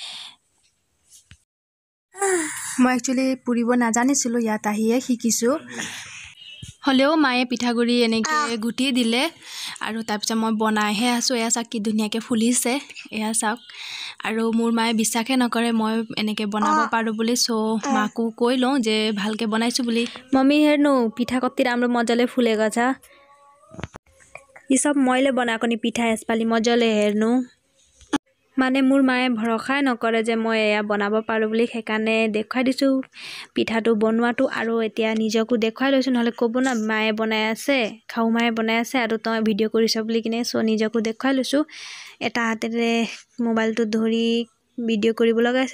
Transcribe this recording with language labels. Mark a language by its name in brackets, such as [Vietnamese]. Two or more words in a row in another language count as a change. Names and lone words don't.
[Assamese] মই একচুয়ালি পুৰিব নাজানিছিলো, ইয়াত আহিয়ে শিকিছো। হলেও মায়ে পিঠাগুৰি এনেকে গুটি দিলে আৰু তাৰপিছত মই বনাইহে আছো। এয়া চাওক কি ধুনীয়াকৈ ফুলিছে। এয়া চাওক আৰু মোৰ মায়ে বিশ্বাসে নকৰে মই এনেকে বনাব পাৰো বুলি। সো মাকো কৈ লওঁ যে ভালকে বনাইছো বুলি। [Nepali] मम्मी हेर्नु पिठा कति राम्रो मजाले फुलेको छ। यी सब मैले बनाएको नि पिठा यसपालि मजाले हेर्नु। [Assamese] মানে মোৰ মায়ে ভৰসাই নকৰে যে মই এয়া বনাব পাৰো বুলি। সেইকাৰণে দেখুৱাই দিছো পিঠাটো বনোৱাটো আৰু এতিয়া নিজকো দেখুৱাই লৈছো, নহলে ক'ব না মায়ে বনাই আছে, খাও মায়ে বনাই আছে আৰু তই ভিডিঅ' কৰিছ বুলি কিনে। সো নিজকো দেখুৱাই লৈছো। এটা হাতেৰে মোবাইলটো ধৰি ভিডিঅ' কৰিব লগা আছে।